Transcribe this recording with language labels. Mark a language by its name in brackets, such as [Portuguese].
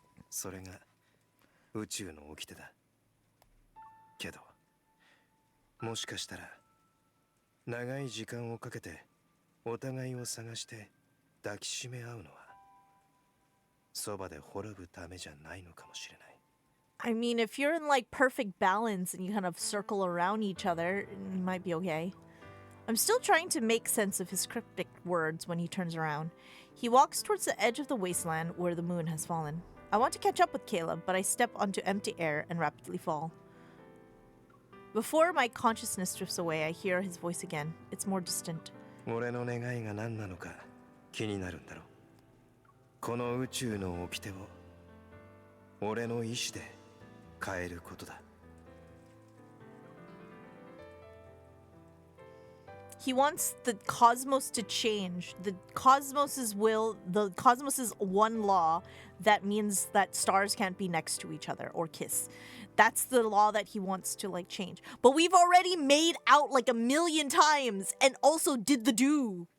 [Japanese] それが宇宙の掟だ。けど、もしかしたら長い時間をかけてお互いを探して抱きしめ合うのはそばで滅ぶためじゃないのかもしれない。 [English] I mean, if you're in like perfect balance and you kind of circle around each other, you might be okay. I'm still trying to make sense of his cryptic words when he turns around. He walks towards the edge of the wasteland where the moon has fallen. I want to catch up with Caleb, but I step onto empty air and rapidly fall. Before my consciousness drifts away, I hear his voice again. It's more distant. [Japanese] 俺の願いが何なのか気になるんだろう。この宇宙の掟を俺の意志で変えることだ。 [English] He wants the cosmos to change. The cosmos's will, the cosmos's one law that means that stars can't be next to each other or kiss. That's the law that he wants to like change. But we've already made out like 1,000,000 times and also did the do.